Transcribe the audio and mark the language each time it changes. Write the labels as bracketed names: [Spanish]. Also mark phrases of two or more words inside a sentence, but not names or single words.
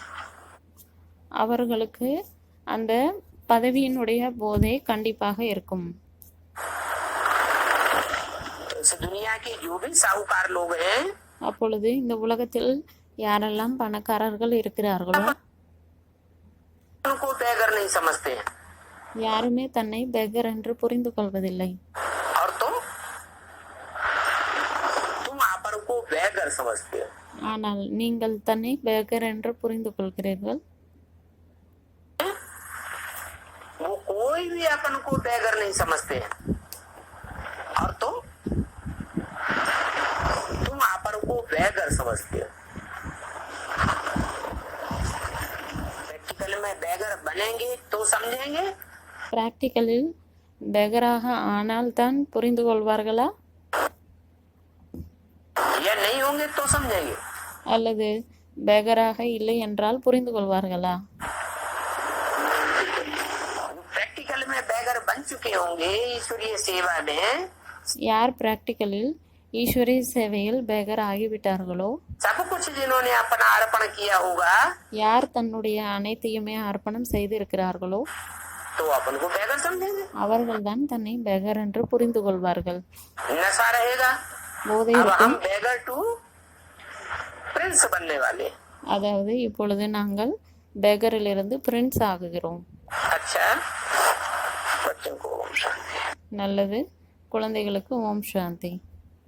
[Tamil] அவர்களுக்கு அந்த பதவியினுடைய போதை கண்டிப்பாக இருக்கும். [Hindi] इस दुनिया के जो भी साहूकार लोग हैं [Tamil] அப்பொழுது இந்த உலகத்தில் யாரெல்லாம் பணக்காரர்கள் இருக்கிறார்களோ [Hindi] उनको बेगर नहीं समझते हैं। [Tamil] யாருமே தன்னை பெகர் என்று புரிந்து கொள்வதில்லை. [Hindi] और तुम आपन को बेगर समझते हो। [Tamil] ஆனால் நீங்கள் தன்னை பெகர் என்று புரிந்து கொள்கிறீர்கள். [Hindi] वो कोई भी अपन को बेगर नहीं समझते हैं। और तुम आपन को बेगर समझते हो। प्रैक्टिकल में बेगर बनेंगे तो समझेंगे। [Tamil] பிராக்டிக்கலில் பெகராக ஆனால் தான் புரிந்து கொள்வார்களா [Hindi] या नहीं होंगे तो समझेंगे। [Tamil] அல்லது பெகராக இல்லை என்றால் புரிந்து கொள்வார்களா? [Hindi] प्रैक्टिकल में बेगर बन चुके होंगे ईश्वरीय सेवा में। [Tamil] யார் பிராக்டிக்கலில் ஈஸ்வரிய சேவையில் பெகர் ஆகிவிட்டார்களோ [Hindi] सब कुछ जिन्होंने अपना अर्पण किया होगा [Tamil] யார் தன்னுடைய அனைத்தையுமே அர்ப்பணம் செய்து இருக்கிறார்களோ [Hindi] तो अपन को बेगर समझेंगे। [Tamil] அவர்கள்தான் தன்னை பெகர் என்று புரிந்து கொள்வார்கள். [Hindi] नशा रहेगा। [Tamil] போதை [Hindi] अब [Tamil] இருக்கும். [Hindi] हम [English] beggar to prince [Hindi] बनने वाले। [Tamil] அதாவது இப்பொழுது நாங்கள் பெகரிலிருந்து பிரின்ஸ் ஆகுகிறோம். [Hindi] अच्छा बच्चों को ओम शांति। [Tamil] நல்லது. குழந்தைகளுக்கு ஓம் சாந்தி.